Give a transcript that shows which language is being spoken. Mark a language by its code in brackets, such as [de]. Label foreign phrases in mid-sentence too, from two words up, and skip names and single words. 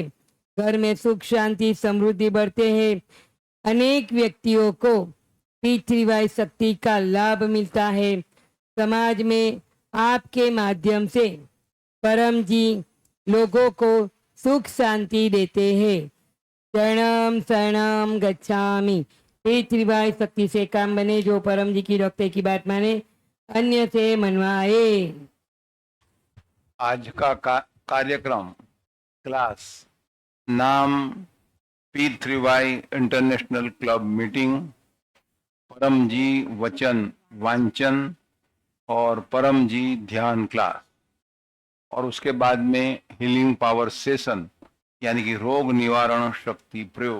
[hi] घर में सुख शांति समृद्धि बढ़ते हैं। अनेक व्यक्तियों को पृथ्वीवाय शक्ति का लाभ मिलता है। समाज में आपके माध्यम से परम जी लोगों को सुख शांति देते हैं। [pi] शरणम शरणम गच्छामि। [hi] पृथ्वीवाय शक्ति से काम बने, जो परम जी की डॉक्टर की बात माने, अन्य से मनवाए। आज का कार्यक्रम क्लास नाम P3Y इंटरनेशनल क्लब मीटिंग, परम जी वचन वांचन और परम जी ध्यान क्लास, और उसके बाद में [en] healing power session [hi] यानी कि रोग निवारण शक्ति प्रयोग।